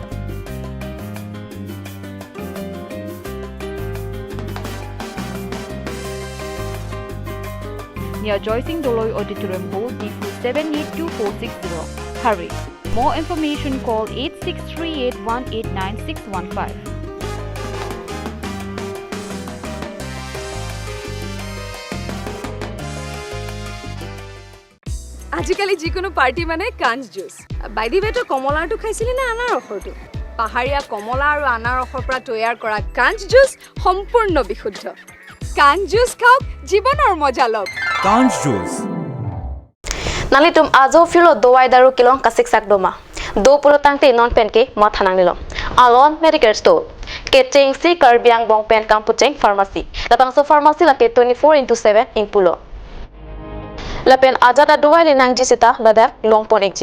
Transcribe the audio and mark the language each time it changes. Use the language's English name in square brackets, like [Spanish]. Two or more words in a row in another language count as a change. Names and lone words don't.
[English] Near Joycing Doloy Auditorium Hall, D4 782460. Hurry! More information call 8638189615. [Assamese] আজিকালি যিকোনো পাৰ্টি মানে কাঞ্চ জুচ [English] by the way [Assamese] কমলাটো খাইছিলি না আনাৰসৰটো পাহাৰীয়া কমলা আৰু আনাৰসৰ পৰা তৈয়াৰ কৰা কাঞ্চ জুচ সম্পূৰ্ণ বিশুদ্ধ কাঞ্চ জুচ খাওক জীৱনৰ মজা লওক কাঞ্চ জুচ [Karbi] Nali tum ajo filo dowai daru kilong kasik sak doma. Do pulo tangte non pen ke ma thanang nilo. Alon [English] medical store. [Karbi] Ketching si Karbiang bong pen kampucheng pharmacy. Lapang so pharmacy la ke 24/7 ing pulo. Lapen ajada dowai le nang jisita ladak longpon ekje.